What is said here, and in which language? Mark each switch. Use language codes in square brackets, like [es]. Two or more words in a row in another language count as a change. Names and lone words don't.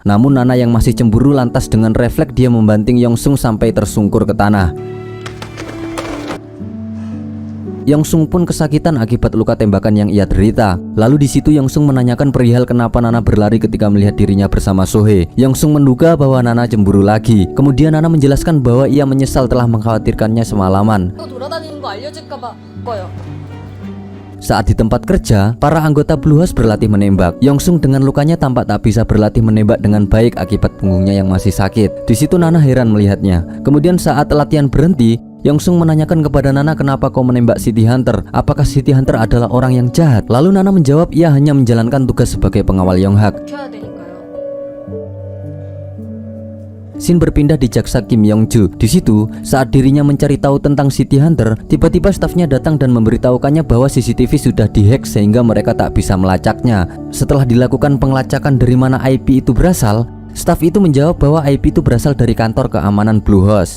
[id] Namun Nana yang masih cemburu lantas dengan refleks dia membanting Yongsung sampai tersungkur ke tanah. Yongsung pun kesakitan akibat luka tembakan yang ia derita. Lalu di situ Yongsung menanyakan perihal kenapa Nana berlari ketika melihat dirinya bersama Sohee. Yongsung menduga bahwa Nana cemburu lagi. Kemudian Nana menjelaskan bahwa ia menyesal telah mengkhawatirkannya semalaman. [ko] 또 돌아다니는 거 알려줄까 봐 거요. [id] Saat di tempat kerja, para anggota Blue House berlatih menembak. Yongsung dengan lukanya tampak tak bisa berlatih menembak dengan baik akibat punggungnya yang masih sakit. Di situ Nana heran melihatnya. Kemudian saat latihan berhenti, Yongsung menanyakan kepada Nana kenapa kau menembak City Hunter. Apakah City Hunter adalah orang yang jahat? Lalu Nana menjawab ia hanya menjalankan tugas sebagai pengawal Yonghak. [ko] 켜야 되니까요. [id] Scene berpindah di jaksa Kim Yong-ju. Di situ, saat dirinya mencari tahu tentang City Hunter, tiba-tiba stafnya datang dan memberitahukannya bahwa CCTV sudah dihack sehingga mereka tak bisa melacaknya. Setelah dilakukan pengelacakan dari mana IP itu berasal, staf itu menjawab bahwa IP itu berasal dari kantor keamanan Blue House.